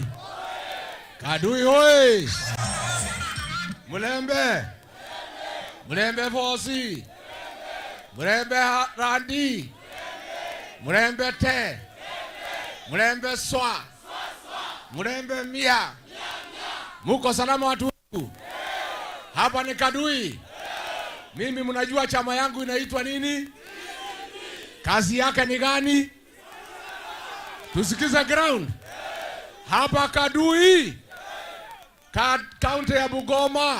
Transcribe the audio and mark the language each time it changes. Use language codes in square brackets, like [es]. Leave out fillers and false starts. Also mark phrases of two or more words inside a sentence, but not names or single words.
[luy] Kadui oi! Mulembe Fosi! Mulembe Randi! Mulembe te! Mulembe swa! Mulembe mia! [sw] Muko salama watu wangu? Hapa ni Kadui. Mimi mnajua chama yangu inaitwa nini? Kazi yake ni gani? Tusikize ground. Hapa Kadui. Kaunti ya Bungoma.